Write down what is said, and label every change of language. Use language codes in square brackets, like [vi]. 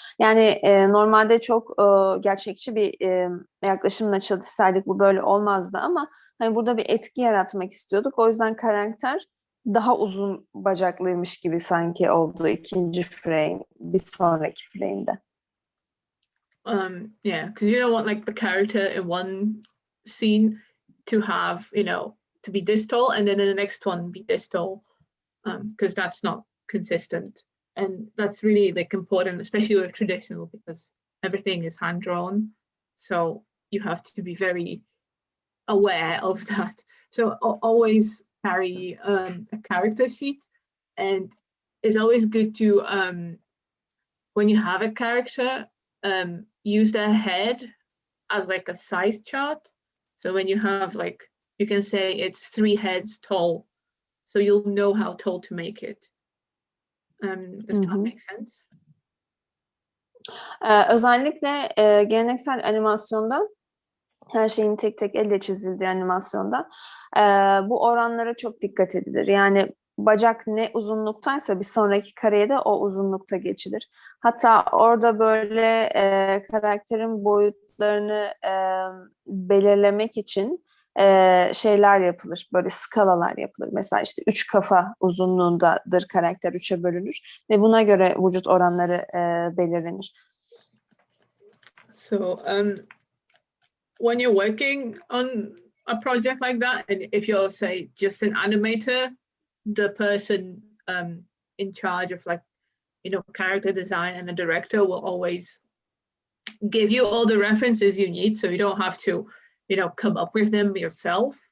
[tr] Yani normalde çok gerçekçi bir yaklaşımla çalışsaydık bu böyle olmazdı ama hani burada bir etki yaratmak istiyorduk. O yüzden karakter daha uzun bacaklıymış gibi sanki oldu ikinci frame, bir sonraki frame'de. [en] Yeah, because you don't want like the character in one scene to have, to be this tall, and then in the next one be this tall, because that's not consistent, and that's really like important, especially with traditional, because everything is hand drawn, so you have to be very aware of that. So always carry a character sheet, and it's always good to when you have a character, use their head as like a size chart. So when you have like, you can say it's 3 heads tall, so you'll know how tall to make it. Does that make sense? [tr] Özellikle geleneksel animasyonda, her şeyin tek tek elle çizildiği animasyonda bu oranlara çok dikkat edilir. Yani bacak ne uzunluktaysa bir sonraki kareye de o uzunlukta geçilir. Hatta orada böyle karakterin boyutlarını belirlemek için şeyler yapılır. Böyle skalalar yapılır. Mesela işte 3 kafa uzunluğundadır karakter, 3'e bölünür ve buna göre vücut oranları belirlenir. [en] So when you're working on a project like that, and if you're, say, just an animator, the person in charge of like, character design and the director will always give you all the references you need, so you don't have to, come up with them yourself.